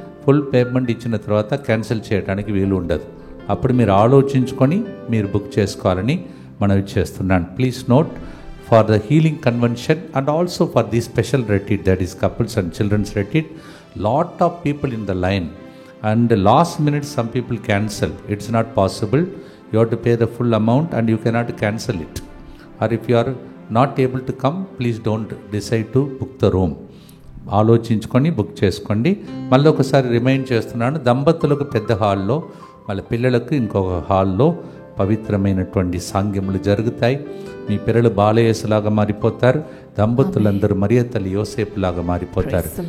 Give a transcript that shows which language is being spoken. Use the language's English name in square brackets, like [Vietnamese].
[Telugu] Full payment ఇచ్చిన తర్వాత cancel చేయడానికి వీలు ఉండదు. అప్పుడు మీరు ఆలోచించుకొని మీరు బుక్ చేసుకోవాలని మనవి చేస్తున్నాను. [English] Please note, for the healing convention and also for the special retreat, that is couples and children's retreat, lot of people in the line and last minute some people cancel. It's not possible. You have to pay the full amount and you cannot cancel it. Or if you are not able to come, please don't decide to book the room. [Telugu] ఆలోచించుకొని book చేసుకోండి. మళ్ళీ ఒకసారి remind చేస్తున్నాను, దంపతులకు పెద్ద హాల్లో, వాళ్ళ పిల్లలకు ఇంకొక హాల్లో పవిత్రమైనటువంటి సాంగ్యములు జరుగుతాయి. మీ పిల్లలు బాలయేసులాగా మారిపోతారు. దంపతులందరూ మరియ తల్లి యోసేపులాగా మారిపోతారు.